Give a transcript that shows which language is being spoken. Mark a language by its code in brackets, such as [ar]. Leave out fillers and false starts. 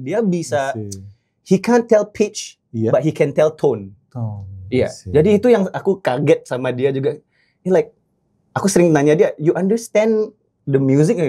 [id] Dia bisa, [en] he can't tell pitch, but he can tell tone. [id] Iya. Jadi itu yang aku kaget sama dia juga. Aku sering nanya dia, [en] you understand the music?